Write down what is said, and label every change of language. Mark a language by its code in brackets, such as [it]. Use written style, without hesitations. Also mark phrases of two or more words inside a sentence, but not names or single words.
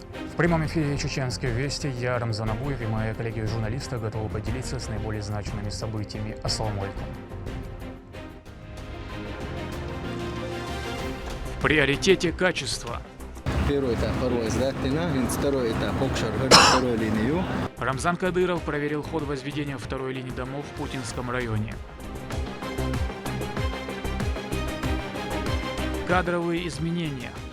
[ru] В прямом эфире Чеченской Вести я, Рамзан Абуев, и мои коллеги-журналисты готовы поделиться с наиболее значимыми событиями. [ar] السلام عليكم. [ru] В приоритете качества. Первый этап второй этап второй линию. Рамзан Кадыров проверил ход возведения второй линии домов в Путинском районе. Кадровые изменения.